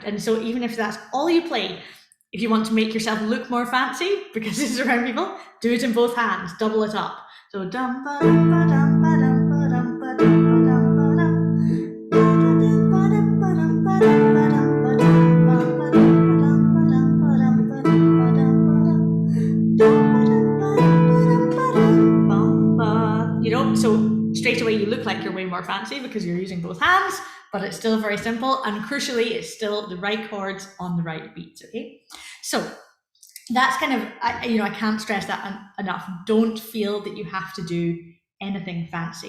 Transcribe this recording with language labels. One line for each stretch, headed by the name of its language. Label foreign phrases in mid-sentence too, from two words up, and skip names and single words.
English: And so even if that's all you play, if you want to make yourself look more fancy because it's around people, do it in both hands, double it up. So dum ba dum ba dum ba dum ba dum ba dum ba dum ba dum ba dum ba dum ba dum ba dum ba dum ba dum ba dum ba dum ba dum ba dum ba dum. So straight away you look like you're way more fancy because you're using both hands, but it's still very simple, and crucially, it's still the right chords on the right beats, okay? So that's kind of, I can't stress that enough. Don't feel that you have to do anything fancy.